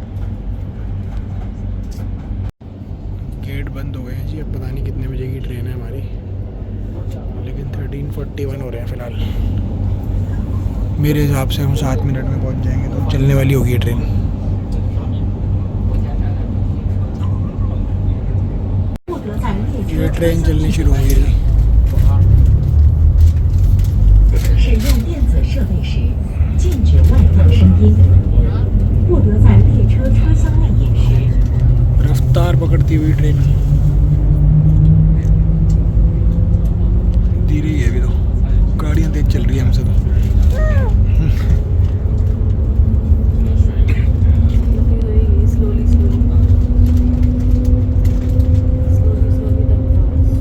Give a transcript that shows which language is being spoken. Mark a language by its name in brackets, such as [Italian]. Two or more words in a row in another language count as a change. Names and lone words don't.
[Hindi] गेट बंद हो गए हैं जी, अब पता नहीं कितने बजे की ट्रेन है हमारी, लेकिन 13:41 हो रहे हैं फ़िलहाल। मेरे हिसाब से हम 7 मिनट में पहुंच जाएंगे, तो चलने वाली होगी ये ट्रेन। ये ट्रेन चलनी शुरू हुई है। [Chinese] 使用电子设备时，禁止外放声音。不得在列车车厢内饮食。 [Hindi] रफ्तार पकड़ती हुई ट्रेन धीरे ही है अभी, तो गाड़ियाँ तेज चल रही है हमसे तो। [English] slowly, slowly. Slowly, slowly then fast.